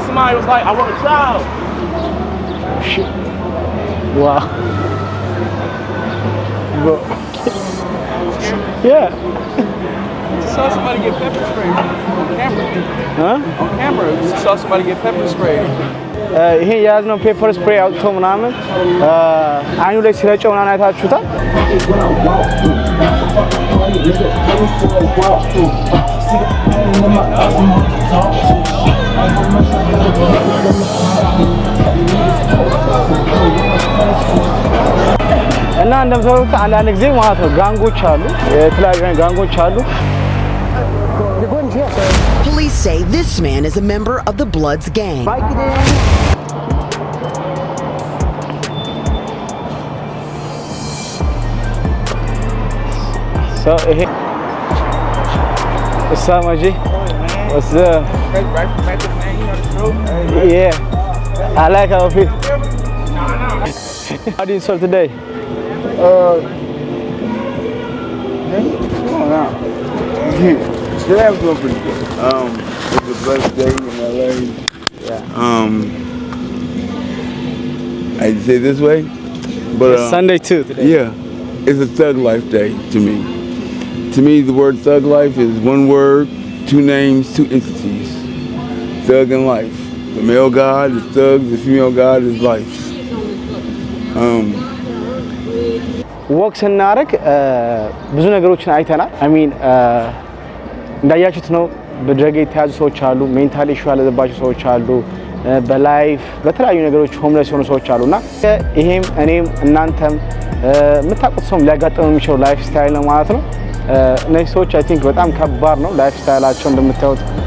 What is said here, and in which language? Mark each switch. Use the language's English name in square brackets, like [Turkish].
[English] Somebody was like, I want a child. Shit. Wow. Bro. Yeah. Just saw somebody get pepper sprayed on camera. Huh? On camera, just saw somebody get pepper sprayed. [Amharic] ይሄ የያዝነው ፔፐር ስፕሬይ አውጥቶ ምናምን አይኑ ላይ ሲረጨው ምናምን አይታችሁታል። እና እንደምታውቁት አንዳንድ ጊዜ ማለት ነው ጋንጎች አሉ፣ የተለያዩ ጋንጎች አሉ። [English] Police say this man is a member of the Bloods gang. So, what's up, Maji? What's up? Yeah, I like how I feel. How do you serve today? Come on now. Today I'm doing pretty good. It's a blessed day in LA. Yeah. I'd say this way, but It's Sunday too today. yeah, it's a thug life day to me. To me, the word thug life is one word, two names, two entities. Thug and life. The male god is thug, the female god is life. [Amharic] ወክ ስናደርግ ብዙ ነገሮችን አይተናል። አሚን እንዳያችሁት ነው። በድረግ የተያዙ ሰዎች አሉ፣ ሜንታሊ ኢሹ ያለባቸው ሰዎች አሉ፣ በላይፍ በተለያዩ ነገሮች ሆምለስ የሆኑ ሰዎች አሉና ይሄም እኔም እናንተም የምታውቁት ሰውም ሊያጋጥመው የሚችለው ላይፍ ስታይል ነው ማለት ነው። እነዚህ ሰዎች አይ ቲንክ በጣም ከባድ ነው ላይፍ ስታይላቸው እንደምታዩት